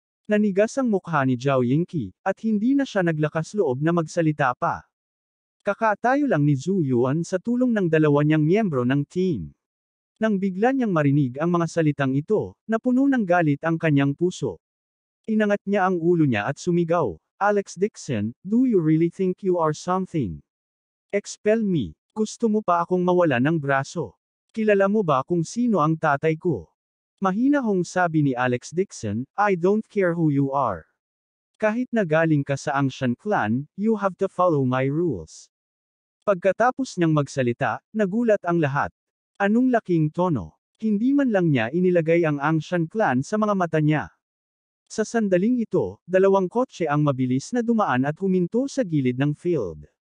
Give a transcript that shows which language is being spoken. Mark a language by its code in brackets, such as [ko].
[tl] Nanigas ang mukha ni Zhao Yingqi, at hindi na siya naglakas loob na magsalita pa. Kakatayo lang ni Zhu Yuan sa tulong ng 2 niyang miyembro ng team. Nang bigla niyang marinig ang mga salitang ito, napuno ng galit ang kanyang puso. Inangat niya ang ulo niya at sumigaw, Alex Dixon, [en] do you really think you are something? Expel me. [tl] Gusto mo pa akong mawala ng braso? Kilala mo ba kung sino ang tatay ko? Mahinahong sabi ni [en] Alex Dixon, I don't care who you are. [tl] Kahit na galing ka sa [en] Angshan clan, you have to follow my rules. [tl] Pagkatapos niyang magsalita, nagulat ang lahat. Anong laking tono? Hindi man lang niya inilagay ang Angshan clan sa mga mata niya. Sa sandaling ito, 2 kotse ang mabilis na dumaan at huminto sa gilid ng field.